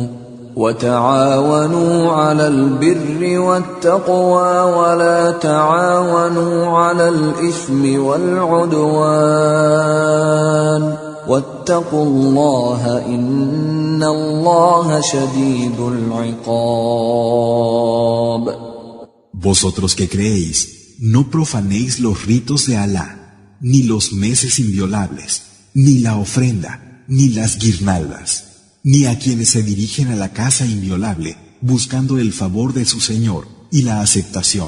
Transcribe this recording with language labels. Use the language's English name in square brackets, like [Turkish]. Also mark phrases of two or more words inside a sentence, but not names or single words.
[Arabic] وتعاونوا على البر والتقوى ولا تعاونوا على الإثم والعدوان. واتقوا الله إن الله شديد العقاب. [Spanish] Vosotros que creéis, no profanéis los ritos de Alá, ni los meses inviolables, ni la ofrenda, ni las guirnaldas, ni a quienes se dirigen a la casa inviolable buscando el favor de su Señor y la aceptación.